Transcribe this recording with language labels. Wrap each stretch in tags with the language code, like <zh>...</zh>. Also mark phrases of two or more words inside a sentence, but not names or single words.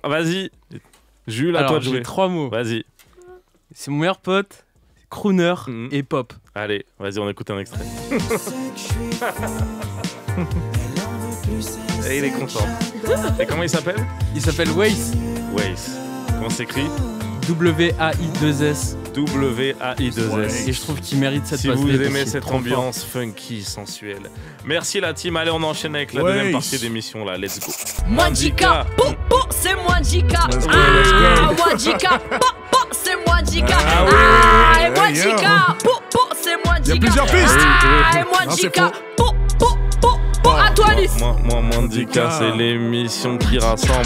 <fr>Vas-y, Jules, à toi de jouer. J'ai 3 mots. Vas-y. C'est mon meilleur pote, crooner et pop. Allez, vas-y, on écoute un extrait. Et il est content. Et comment il s'appelle? Il s'appelle Waze. Waze. Comment s'écrit? W-A-I-2-S. W-A-I-2-S. Et je trouve qu'il mérite cette passe. Si vous aimez cette ambiance funky, sensuelle. Merci la team. Allez, on enchaîne avec la deuxième partie d'émission là.</fr> <en>Let's go.</en> <fr>Mwandjika, c'est Mwandjika. Mwandjika, c'est Mwandjika. Mwandjika, c'est Mwandjika. Il y a plusieurs pistes. Mwandjika, à toi, Lys. Moi, Mwandjika, c'est l'émission qui rassemble.</fr>